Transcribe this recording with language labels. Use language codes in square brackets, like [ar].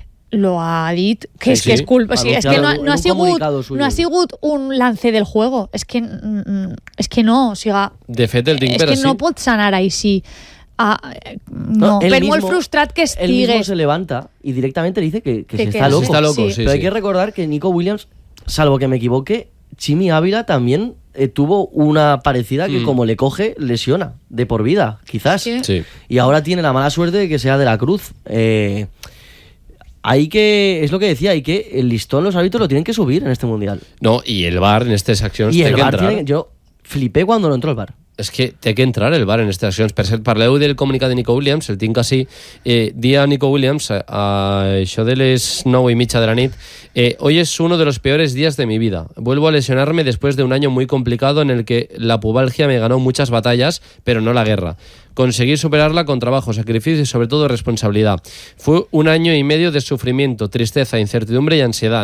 [ca] Lo ha dit, que sí, és que és culpa, sí, és que no ha sigut [es] un lance del juego, [ca] és que no, o sigui, de fet el tinc, però és que no pot sanar així. Per molt frustrat que estigui, [es] el mismo se levanta [ca] i directament li [es] dice que està loco. Está loco, sí, però hay que recordar que Nico Williams, salvo que me equivoque, Chimi Ávila también tuvo una parecida que como le coge, lesiona de por vida, quizás. Sí. Y ahora tiene la mala suerte de que sea De La Cruz. Hay que, es lo que decía, hay que el listón, los árbitros lo tienen que subir en este Mundial. No, y el VAR en estas acciones tiene que entrar. Yo flipé cuando no entró el VAR. Es que tiene que entrar el VAR en estas acciones. [ca] Per cert, parleu del comunicat de Nico Williams, el tinc así. Día Nico Williams, això de les 9:30 de la nit. [es] Hoy es uno de los peores días de mi vida. Vuelvo a lesionarme después de un año muy complicado en el que la pubalgia me ganó muchas batallas, pero no la guerra. Conseguí superarla con trabajo, sacrificio y sobre todo responsabilidad. Fue un año y medio de sufrimiento, tristeza, incertidumbre y ansiedad.